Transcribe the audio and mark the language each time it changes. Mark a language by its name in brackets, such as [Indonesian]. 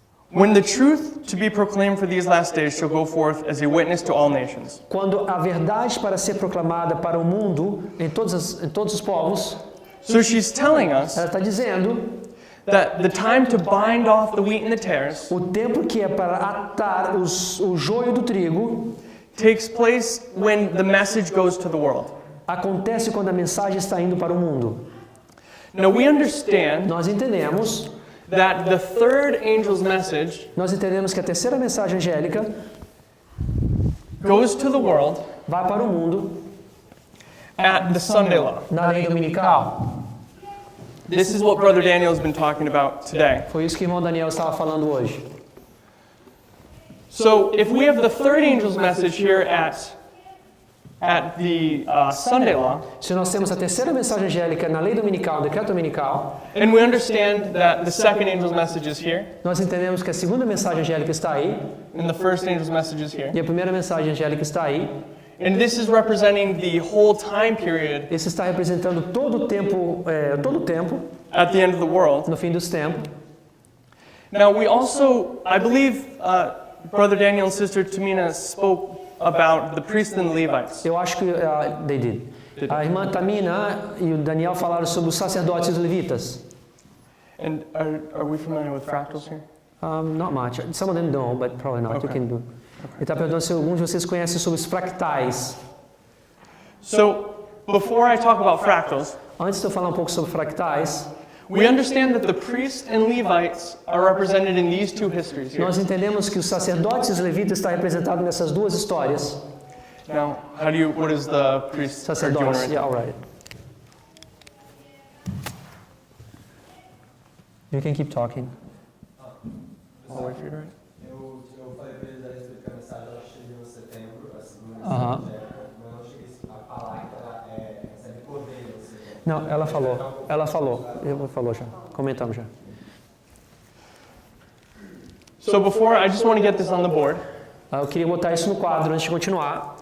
[English] When the truth to be proclaimed for these last days shall go forth as a witness to all nations. [Portuguese] Quando a verdade para ser proclamada para o mundo, em todos os povos, [English] So she's telling us [Portuguese] ela está dizendo [English] that the time to bind off the wheat and the tares [Portuguese] o tempo que é para atar o joio do trigo [English] takes place when the message goes to the world. [Portuguese] acontece quando a mensagem está indo para o mundo. [English] Now we understand [Portuguese] Nós entendemos [English] that the third angel's message [Portuguese] que a terceira mensagem angélica [English] goes to the world [Portuguese] vai para o mundo [English] at the Sunday law. [Portuguese] na lei dominical. [English] This is what Brother Daniel has been talking about today. [Portuguese] Foi isso que o irmão Daniel estava falando hoje. [English] So if we have the third angel's message here at the Sunday law, [Portuguese] Se nós temos a terceira mensagem angélica na lei dominical, decreto dominical, [English] and we understand that the second angel's message is here, [Portuguese] nós entendemos que a segunda mensagem angélica está aí [English] and the first angel's message is here, [Portuguese] e a primeira mensagem angélica está aí. [English] and this is representing the whole time period [Portuguese] Esse está representando todo o tempo [English] at the end of the world. [Portuguese] no fim dos tempos. [English] Now we also, I believe, Brother Daniel and Sister Tamina spoke about the priests and Levites. [Portuguese] Eu acho que [English] they did. [Portuguese] A irmã Tamina e o Daniel falaram sobre os sacerdotes e os levitas. [English] And are we familiar with fractals here? Not much. Some of them don't, but probably not. You Okay. can do. [Portuguese] Ele está perguntando se alguns de vocês conhecem sobre os fractais. [English] So before I talk about fractals, [Portuguese] Antes de eu falar um pouco sobre fractais, [English] we understand that the priests and Levites are represented in these two histories here. [Portuguese] nós entendemos que os sacerdotes e os levitas estão representados nessas duas histórias. [English] Now, what is the priest? [Portuguese] Sacerdotes, [English] yeah, all right. You can keep talking. I'll wait for you to write. [Portuguese] Eu falei para eles a respeito que a mensagem ela chegou em setembro, a segunda Aham. mensagem, mas eu não cheguei a falar que ela recebe poder, ou seja, Não, ela falou já. Comentamos já. [English] So before, I just want to get this on the board, [Portuguese] Eu queria botar isso no quadro antes de continuar